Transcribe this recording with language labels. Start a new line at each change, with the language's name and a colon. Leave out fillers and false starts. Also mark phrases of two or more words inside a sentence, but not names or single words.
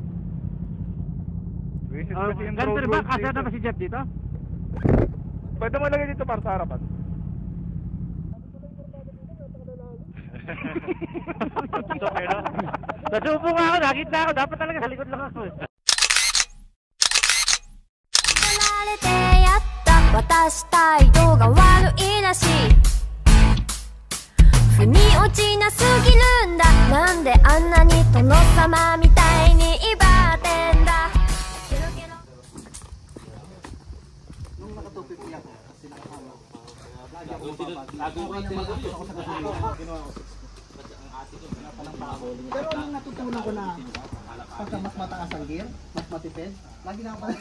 Filipino: Visit kasi yung Ganda drone rin ba? roads Kasya na ba dito. si Jeff dito? Pwede mo lagay dito para sa harapan. Nasubo nga ako, nakita ako. Dapat talaga sa likod lang ako.
Japanese: られてやった私態度が悪いらしい腑に落ちなすぎるんだなんであんなに殿様みたいに威張ってんだケロケロ
Filipino: Pero nung natutunan ko na pagka mas mataas ang gear, mas matipid, lagi na ako pala.